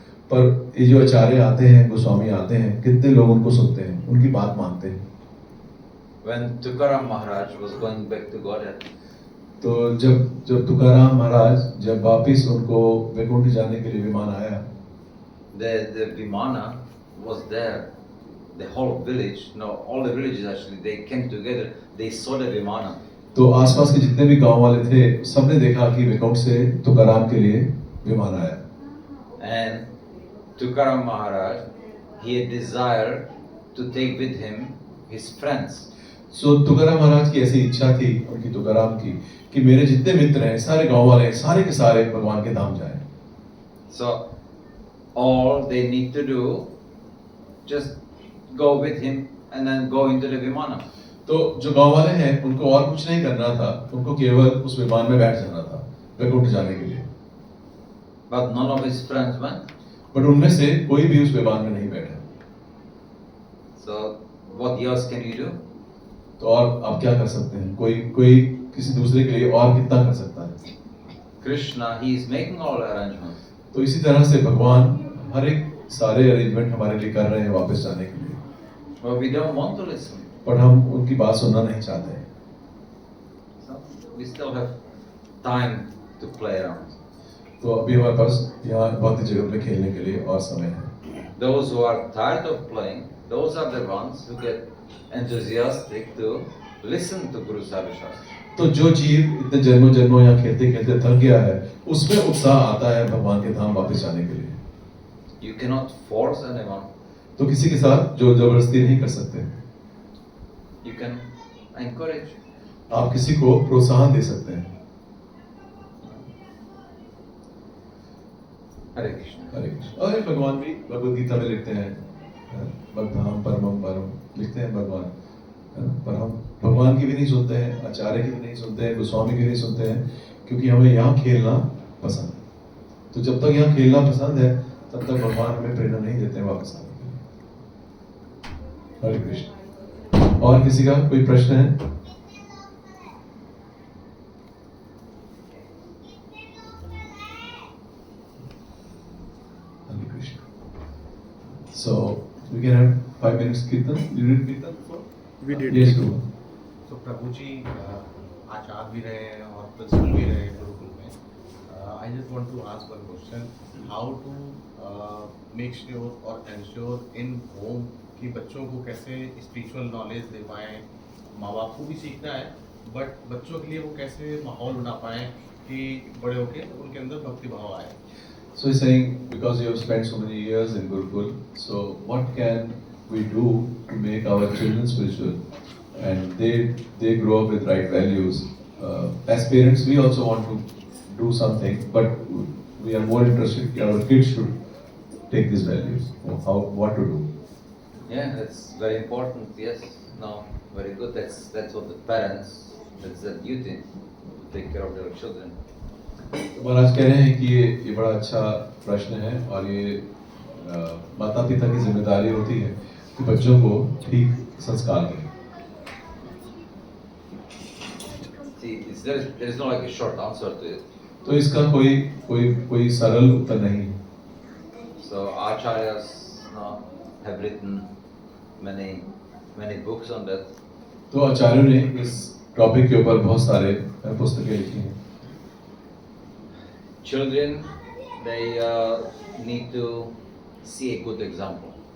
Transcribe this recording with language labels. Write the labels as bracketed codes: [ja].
[hi] पर ये जो आचार्य आते हैं, गोस्वामी आते हैं, कितने लोग उनको सुनते हैं, उनकी बात मानते हैं। [en] When Tukaram Maharaj was going back to Godhead, [hi] तो जब तुकाराम महाराज जब वापिस उनको वैकुंठ जाने के लिए विमान आया, [en] the Vimana was there. The whole village, no, all the villages actually, they came together. They saw the Vimana. [hi] तो आसपास के जितने भी गांव वाले थे, सबने देखा कि वैकुंठ से तुकाराम के लिए विमान आया। [en] And Tukaram Maharaj, he had desire to take with him his friends. [hi] सो तुकाराम महाराज की ऐसी इच्छा थी, उनकी तुकाराम की, कि मेरे जितने मित्र हैं, सारे गांव वाले, सारे के सारे भगवान के धाम जाएं। [en] So all they need to do, just go with him and then go into the Vimana. [hi] तो जो गांव वाले हैं, उनको और कुछ नहीं करना था, उनको केवल उस विमान में बैठ जाना था वैकुंठ जाने के लिए। [en] But none of his friends went. [hi] But उनमें से कोई भी उस विमान में नहीं बैठा। [en] So what else can you do? [hi] तो और आप क्या कर सकते हैं? कोई किसी दूसरे के लिए और कितना कर सकता है? [en] Krishna, he is making all arrangements. [hi] तो इसी तरह से भगवान हर एक सारे अरेंजमेंट हमारे लिए कर रहे हैं वापस जाने के लिए, [en] But we don't want to listen. [hi] पर हम उनकी बात सुनना नहीं चाहते हैं। [en] So we still have time to play around. [hi] तो अभी हमारे पास यहाँ बहुत ही जगह पे खेलने के लिए और समय है। [en] Those who are tired of playing, those are the ones who get enthusiastic to listen to Guru Sadhu Shastra. [hi] तो जो जीव इतने जन्मों यहाँ खेलते खेलते थक गया है, उसमें उत्साह आता है भगवान के धाम वापस जाने के लिए। [en] You cannot force anyone. [hi] तो किसी के साथ जो जबरदस्ती नहीं कर सकते। [en] You can encourage. [hi] आप किसी को प्रोत्साहन दे सकते हैं। [en] Hare Krishna. [hi] हरे कृष्ण। और भगवान भी भगवद गीता में लिखते हैं, भक्ताम परमम परम, लिखते हैं भगवान, पर हम भगवान की भी नहीं सुनते हैं, आचार्य की भी नहीं सुनते हैं, गोस्वामी की भी नहीं सुनते हैं, क्योंकि हमें यहाँ खेलना पसंद है। तो जब तक यहाँ खेलना पसंद है, तब तक भगवान हमें प्रेरणा नहीं देते हैं वापस आने के लिए। हरे कृष्ण। और किसी का कोई प्रश्न है? हरे Krishna. [en] So we can have 5 minutes kirtan. You read kirtan before? We did. Yes, Guru. So Prabhuji, [hi] आचार्य भी रहे हैं और प्रिंसिपल भी रहे हैं गुरुकुल में. [en] I just want to ask one question. How to make sure [hi] और [en] ensure in home [hi] कि बच्चों को कैसे [en] spiritual knowledge [hi] दे पाएँ. माँ बाप को भी सीखना है, बट बच्चों के लिए वो कैसे माहौल बना पाएँ कि बड़े होके उनके अंदर भक्ति भाव आए. [en] So he's saying, because you have spent so many years in Gurukul, so what can we do to make our children spiritual and they grow up with right values? As parents, we also want to do something, but we are more interested that our kids should take these values. What to do? Yeah, that's very important. Yes, no, very good. That's what the parents. That's their duty to take care of their children. [hi] महाराज कह रहे हैं कि ये बड़ा अच्छा प्रश्न है और ये माता पिता की जिम्मेदारी होती है कि बच्चों को ठीक संस्कार दें. [en] See, there is no like a short answer to it. [hi] तो इसका कोई सरल उत्तर नहीं है. [en] So acharyas have written many books on that. [hi] तो आचार्यों ने इस टॉपिक के ऊपर बहुत सारे पुस्तकें लिखी हैं. [en] Children, they need to see a good example.